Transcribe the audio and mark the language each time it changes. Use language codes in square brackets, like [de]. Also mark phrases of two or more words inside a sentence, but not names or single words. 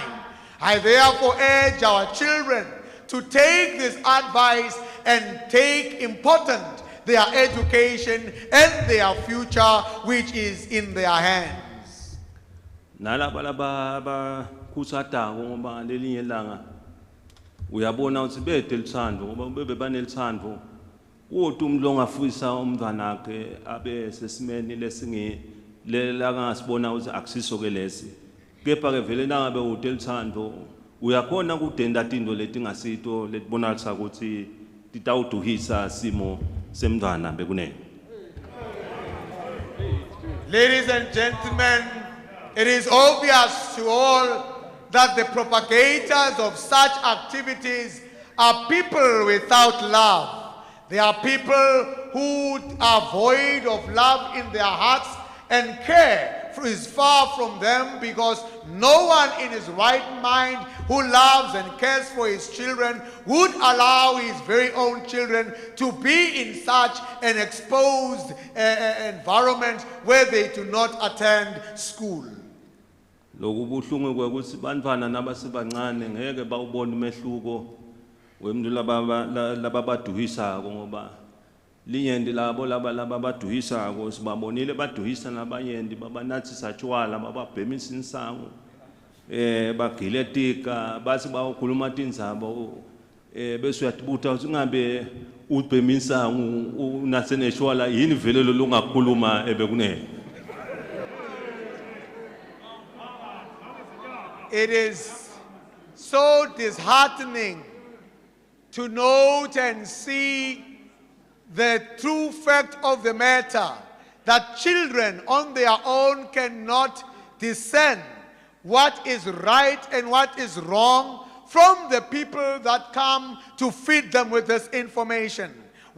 [en] I therefore urge our children to take this advice and take important their education and their future, which is in their hands. [ss] Nalaba laba kusata ngoba lelinye langa uyabona ukuthi bethe lithando ngoba bebanelithando uthi umuntu ongafisa umntwana wakhe abe sesimeni lesinge lelangasibona ukuthi akusiso ke lesi kepha ke vele nangabe uthi lithando uyakhona kudenda into letingasito letibonakala ukuthi titawuduhisa simo semntwana bekunene. [en] Ladies and gentlemen, it is obvious to all that the propagators of such activities are people without love. They are people who are void of love in their hearts, and care is far from them, because no one in his right mind who loves and cares for his children would allow his very own children to be in such an exposed environment where they do not attend school. [ss] Lokubuhlungu kwekuthi bantwana nabasebancane ngeke bawubona umehluko wemntu lababaduhisa ngoba linyendi labo laba baduhisa sibabonile baduhisa nabanyendi babanathisa tshwala bababhemisa insangu bagile tika basi bakhuluma tindzaba bese uyatibuta ukuthi ngabe ubhemisa unaseneshwala yini vele lo lungakhuluma ebekunene. [en] It is so disheartening to note and see the true fact of the matter that children on their own cannot discern what is right and what is wrong from the people that come to feed them with this information.